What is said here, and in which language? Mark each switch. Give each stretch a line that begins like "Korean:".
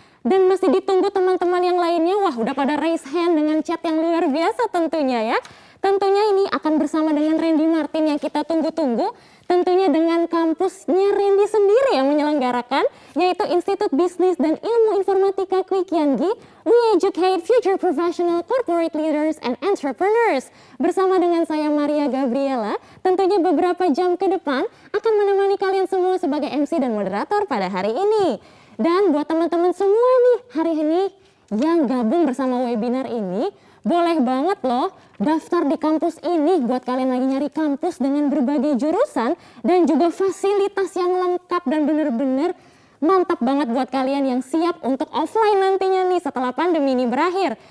Indonesian: Dan masih ditunggu teman-teman yang lainnya. Wah, udah pada raise hand dengan chat yang luar biasa tentunya ya. Tentunya ini akan bersama dengan Randy Martin yang kita tunggu-tunggu. Tentunya dengan kampusnya Randy sendiri yang menyelenggarakan, yaitu Institut Bisnis dan Ilmu Informatika Kwi Kian Gi.
English: We educate future professional corporate leaders and entrepreneurs.
Indonesian: Bersama dengan saya Maria Gabriela, tentunya beberapa jam ke depan akan menemani kalian semua sebagai MC dan moderator pada hari ini. Dan buat teman-teman semua nih hari ini yang gabung bersama webinar ini, boleh banget loh daftar di kampus ini buat kalian lagi nyari kampus dengan berbagai jurusan dan juga fasilitas yang lengkap dan bener-bener mantap banget buat kalian yang siap untuk offline nantinya nih setelah pandemi ini berakhir.